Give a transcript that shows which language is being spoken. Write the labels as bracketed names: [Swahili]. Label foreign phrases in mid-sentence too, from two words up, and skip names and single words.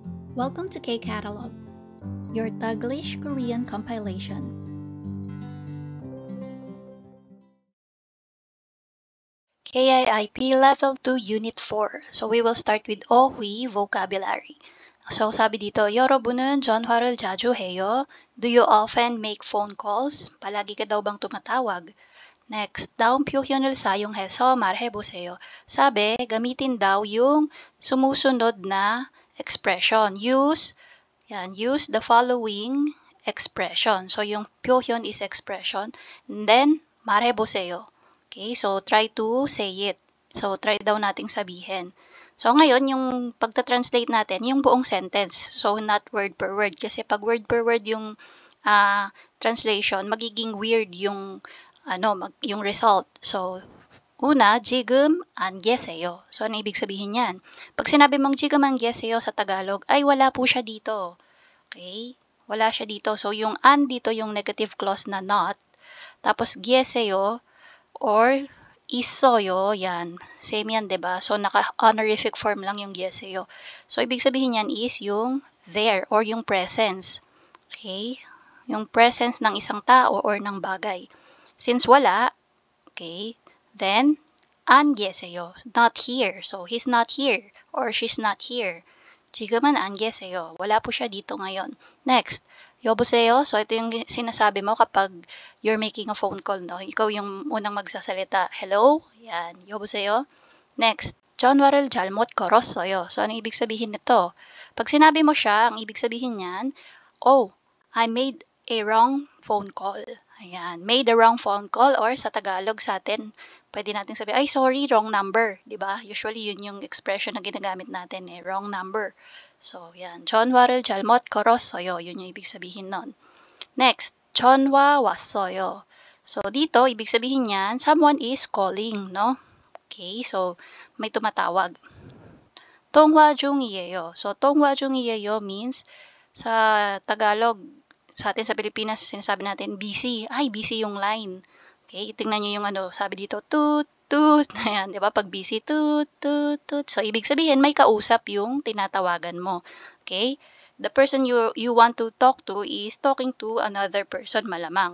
[English] Welcome to K-Catalog, your Taglish Korean compilation. KIIP Level 2 Unit 4. So we will start with 어휘 vocabulary. [Filipino] So sabi dito, [Korean] 여러분은 전화를 자주 해요? [English] Do you often make phone calls? [Filipino] Palagi ka daw bang tumatawag? [Korean] Next, daong 표현을 사용해서 말해보세요. [Filipino] Sabi, gamitin daw yung sumusunod na expression. [English] Use the following expression. So yung 표현 is expression. And then, 말해보세요. Okay, so try to say it. [Filipino] So try daw nating sabihin. So ngayon, yung pagta-translate natin, yung buong sentence. [English] So not word per word. [Filipino] Kasi pag [English] word per word [Filipino] yung translation, magiging weird yung yung result. So, una, [Korean] 지금 안 계세요. [Filipino] So, ano ibig sabihin yan? Pag sinabi mong [Korean] 지금 안 계세요 [Filipino] sa Tagalog, ay wala po siya dito. Okay? Wala siya dito. So, yung an dito, yung negative clause na not. Tapos, 계세요 or 있어요, yan. Same yan, diba? So, naka-honorific form lang yung 계세요. So, ibig sabihin yan is yung there or yung presence. Okay? Yung presence ng isang tao or ng bagay. Since wala, okay, then [Korean] 안 계세요. [English] Not here. So, he's not here or she's not here. [Korean] 지금은 안 계세요. [Filipino] Wala po siya dito ngayon. Next, 여보세요. So, ito yung sinasabi mo kapag [English] you're making a phone call, [Filipino] no? Ikaw yung unang magsasalita. [English] Hello? Yan. [Korean] 여보세요. Next, 전화를 잘못 걸었어요. [Filipino] So, ano ibig sabihin nito? Pag sinabi mo siya, ang ibig sabihin niyan, [English] oh, I made a wrong phone call. [Filipino] Ayan, [English] made a wrong phone call [Filipino] or sa Tagalog sa atin, pwede natin sabihin, ay [English] sorry, wrong number, [Filipino] 'di ba? Usually yun yung expression na ginagamit natin [English] wrong number. [Filipino] So, yan. [Korean] 전화를 잘못 걸었어요. [Filipino] Yun yung ibig sabihin nun. [English] Next, [Korean] 전화 왔어요. [Filipino] So, dito, ibig sabihin niyan, [English] someone is calling, no? Okay, so, [Filipino] may tumatawag. [Korean] 통화 중이에요. So, 통화 중이에요 means, [Filipino] sa Tagalog, sa atin sa Pilipinas, sinasabi natin busy. Ay, busy yung line. Okay, tingnan nyo yung sabi dito, toot, toot. Ayan, di ba? Pag busy, toot, toot, toot. So, ibig sabihin, may kausap yung tinatawagan mo. Okay? [English] The person you want to talk to is talking to another person, [Filipino] malamang.